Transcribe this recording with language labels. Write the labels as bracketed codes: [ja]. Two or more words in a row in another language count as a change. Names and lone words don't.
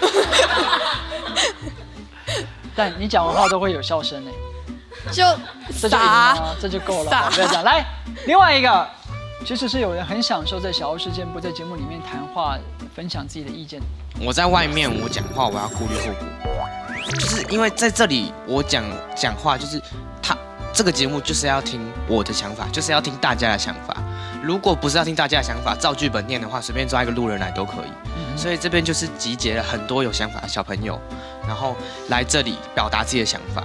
[zh] 但你講完話都會有笑聲就傻，這就夠了，不要講。來，另外一個，其實是有人很享受在小歐事件部在節目裡面談話，分享自己的意見。我在外面我講話，我要顧慮後果，就是因為在這裡我講話，就是这个节目就是要听我的想法，就是要听大家的想法。如果不是要听大家的想法，照剧本念的话，随便抓一个路人来都可以。所以这边就是集结了很多有想法的小朋友，然后来这里表达自己的想法。